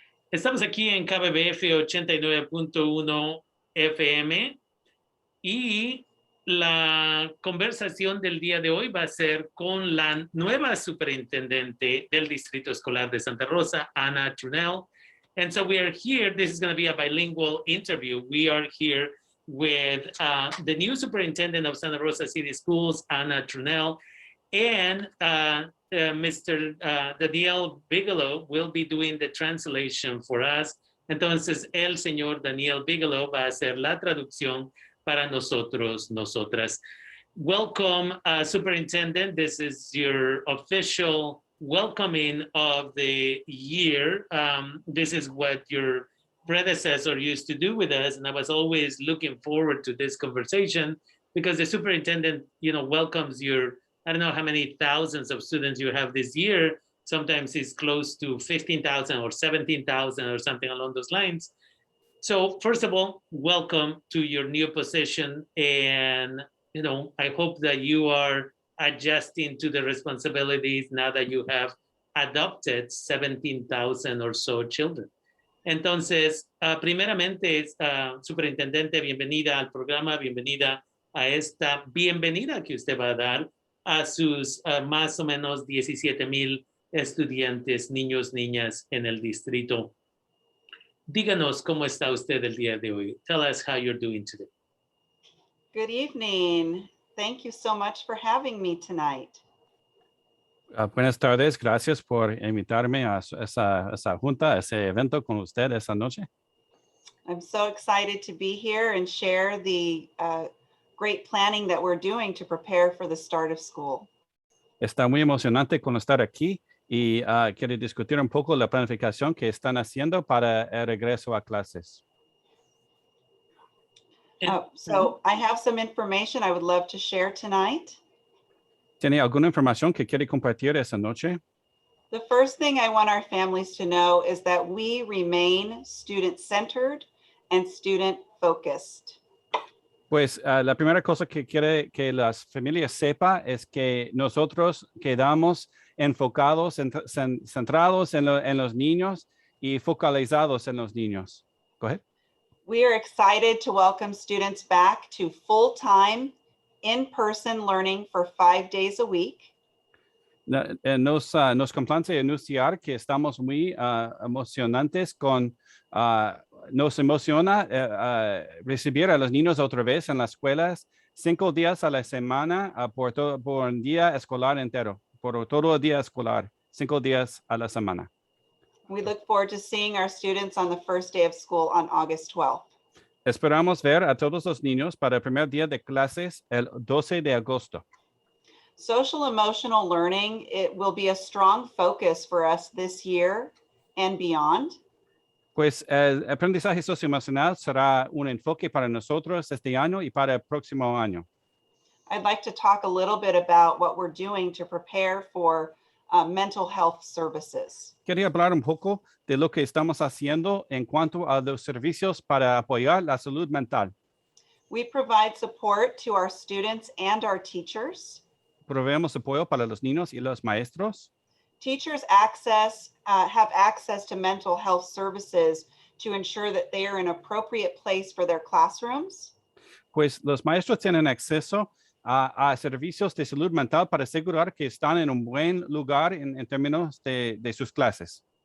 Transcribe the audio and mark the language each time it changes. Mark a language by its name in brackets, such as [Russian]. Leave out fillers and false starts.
[Spanish] Estamos aquí en KBBF 89.1 FM y la conversación del día de hoy va a ser con la nueva superintendente del Distrito Escolar de Santa Rosa, Ana Trunell. [English] And so we are here, this is going to be a bilingual interview. We are here with the new superintendent of Santa Rosa City Schools, Ana Trunell, and Mr. Daniel Bigelow will be doing the translation for us. [Spanish] Entonces, el señor Daniel Bigelow va a hacer la traducción para nosotros, nosotras. [English] Welcome, Superintendent. This is your official welcoming of the year. This is what your predecessor used to do with us, and I was always looking forward to this conversation because the superintendent, welcomes your, I don't know how many thousands of students you have this year. Sometimes it's close to 15,000 or 17,000 or something along those lines. So first of all, welcome to your new position. And, I hope that you are adjusting to the responsibilities now that you have adopted 17,000 or so children. [Spanish] Entonces, primeramente, superintendente, bienvenida al programa, bienvenida a esta bienvenida que usted va a dar a sus más o menos 17,000 estudiantes, niños, niñas en el distrito. Díganos cómo está usted el día de hoy. [English] Tell us how you're doing today. Good evening. Thank you so much for having me tonight. [Spanish] Buenas tardes, gracias por invitarme a esa junta, a ese evento con usted esta noche. [English] I'm so excited to be here and share the great planning that we're doing to prepare for the start of school. [Spanish] Está muy emocionante con estar aquí y quiero discutir un poco la planificación que están haciendo para el regreso a clases. [English] So I have some information I would love to share tonight. [Spanish] ¿Tiene alguna información que quiere compartir esta noche? [English] The first thing I want our families to know is that we remain student-centered and student-focused. [Spanish] Pues la primera cosa que quiere que las familias sepan es que nosotros quedamos enfocados, centrados en los niños y focalizados en los niños. [English] Go ahead. We are excited to welcome students back to full-time, in-person learning for 5 days a week. [Spanish] Nos complace anunciar que estamos muy emocionantes nos emociona recibir a los niños otra vez en las escuelas 5 días a la semana por un día escolar entero, por todo el día escolar, 5 días a la semana. [English] We look forward to seeing our students on the first day of school on August 12th. [Spanish] Esperamos ver a todos los niños para el primer día de clases el 12 de agosto. [English] Social emotional learning, it will be a strong focus for us this year and beyond. [Spanish] Pues el aprendizaje socioemocional será un enfoque para nosotros este año y para el próximo año. [English] I'd like to talk a little bit about what we're doing to prepare for mental health services. [Spanish] Quería hablar un poco de lo que estamos haciendo en cuanto a los servicios para apoyar la salud mental. [English] We provide support to our students and our teachers. [Spanish] Proveemos apoyo para los niños y los maestros. [English] Teachers have access to mental health services to ensure that they are in appropriate place for their classrooms. [Spanish] Pues los maestros tienen acceso a servicios de salud mental para asegurar que están en un buen lugar en términos de sus clases.